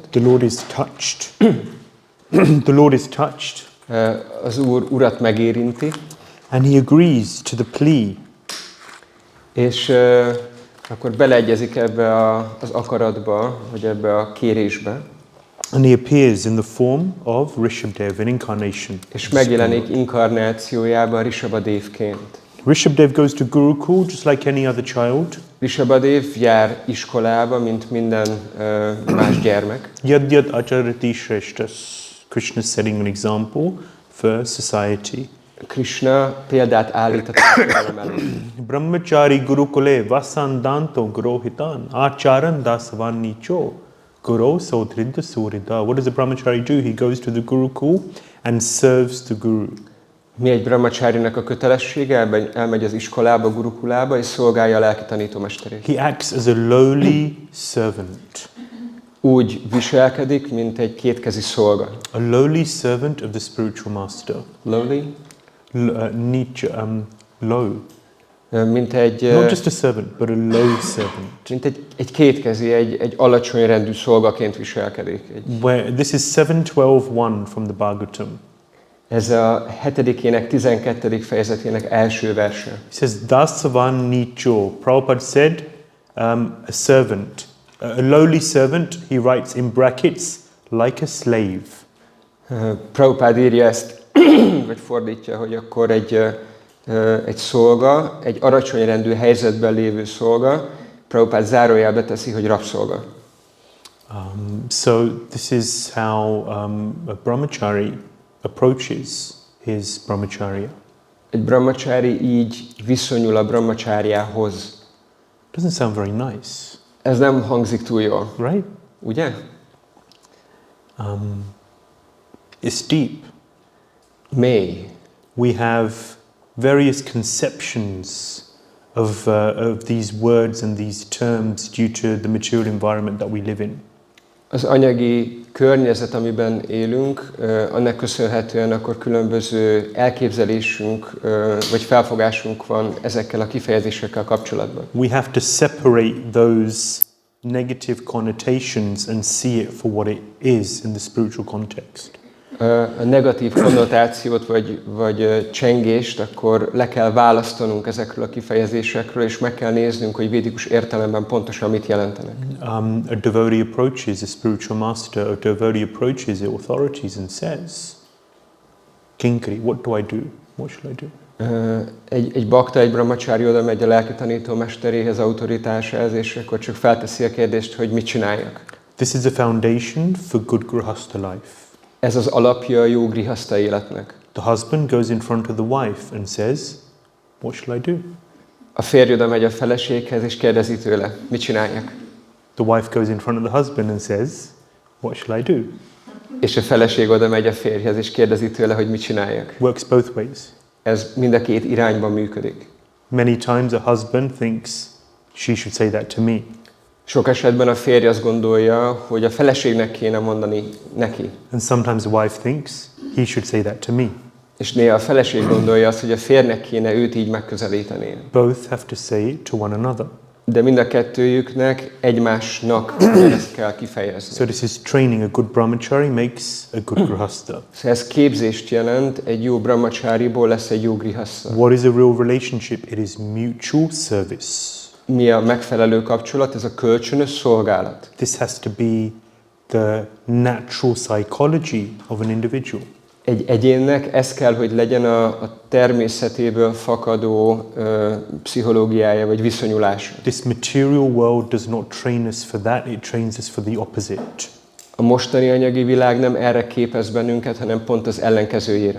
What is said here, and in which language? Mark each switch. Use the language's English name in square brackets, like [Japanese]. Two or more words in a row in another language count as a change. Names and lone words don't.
[English] The Lord is touched. The Lord is touched. [Hungarian] Az Urat megérinti. [English] And he agrees to the plea. [Hungarian] És akkor beleegyezik ebbe az akaratba, vagy ebbe a kérésbe. [English] And he appears in the form of Rishabhadeva, an incarnation. [Hungarian] És megjelenik inkarnációjában Ṛṣabhadevként. [English] Rishabhadeva goes to Gurukul just like any other child. [Hungarian] Ṛṣabhadev jár iskolába, mint minden más gyermek. [Sanskrit] Yad yad acharati shreshtas. [English] Krishna is setting an example for society. [Hungarian] Krishna példát állít a társadalom előtt. [Sanskrit] Brahmachari Gurukule vasandanto grohitan acharan dasavan nicho guru sodridda surida. [English] What does a brahmachari do? He goes to the Gurukul and serves the Guru. [Hungarian] Mi egy brahmacharinak a kötelessége? Elmegy az iskolába, Gurukulába, és szolgálja a lelki tanítómesterét. [English] He acts as a lowly servant. [Hungarian] Úgy viselkedik, mint egy kétkezi szolga. [English] A lowly servant of the spiritual master. Lowly? Low. [Hungarian] Mint egy... [English] Not just a servant, but a low servant. [Hungarian] Mint egy kétkezi, egy alacsony rendű szolgaként viselkedik. [English] This is 7:12:1 from the Bhagavatam. [Hungarian] Ez a 7. ének 12. fejezetének első verse. [English] It says, [Sanskrit] Dasavan nicho. [English] Prabhupada said, a servant. A lowly servant, he writes in brackets, like a slave. [Hungarian] Prabhupada írja ezt, vagy fordítja, hogy akkor egy szolga, egy alacsony rendű helyzetben lévő szolga, Prabhupada zárójelbe teszi, hogy rabszolga. [English] So this is how a brahmachari approaches his brahmacharya. [Hungarian] Egy brahmachari így viszonyul a brahmacharjához. [English] Doesn't sound very nice. [Hungarian] Ez nem hangzik túl jól. [English] Right? [Hungarian] Ugye? [English] It's deep. [Hungarian] Mély. [English] We have various conceptions of these words and these terms due to the material environment that we live in. [Hungarian] Az anyagi környezet, amiben élünk, annak köszönhetően akkor különböző elképzelésünk vagy felfogásunk van ezekkel a kifejezésekkel kapcsolatban. [English] We have to separate those negative connotations and see it for what it is in the spiritual context. [Hungarian] A negatív konnotációt vagy csengést akkor le kell választanunk ezekről a kifejezésekről, és meg kell néznünk, hogy védikus értelemben pontosan mit jelentenek. [English] A devotee approaches a spiritual master, a devotee approaches the authorities and says, Kinkari, what do I do? What should I do? [Hungarian] Egy bakta, egy brahmachari oda megy a lelki tanító mesteréhez, autoritásához, és akkor csak felteszi a kérdést, hogy mit csináljak. [English] This is a foundation for good grihastha life. [Hungarian] Ez az alapja a jó grihastha életnek. [English] The husband goes in front of the wife and says, what shall I do? [Hungarian] A férj oda megy a feleséghez, és kérdezi tőle, mit csináljak? [English] The wife goes in front of the husband and says, what shall I do? [Hungarian] És a feleség oda megy a férjhez, és kérdezi tőle, hogy mit csináljak. [English] Works both ways. [Hungarian] Ez mind a két irányban működik. [English] Many times a husband thinks she should say that to me. [Hungarian] Sok esetben a férj azt gondolja, hogy a feleségnek kéne mondani neki. [English] And sometimes the wife thinks he should say that to me. [Hungarian] És néha a feleség gondolja azt, hogy a férnek kéne őt így megközelíteni. [English] Both have to say it to one another. [Hungarian] De mind a kettőjüknek egymásnak ezt kell kifejezni. [English] So this is training. A good brahmachari makes a good grihastha. [Hungarian] Szóval ez képzést jelent, egy jó brahmachariból lesz egy jó grihastha. [English] What is a real relationship? It is mutual service. [Hungarian] Mi a megfelelő kapcsolat? Ez a kölcsönös szolgálat. [English] This has to be the natural psychology of an individual. [Hungarian] Egy egyénnek ez kell, hogy legyen a természetéből fakadó pszichológiája vagy viszonyulása. [English] This material world does not train us for that, it trains us for the opposite. [Hungarian] A mostani anyagi világ nem erre képez bennünket, hanem pont az ellenkezőjére.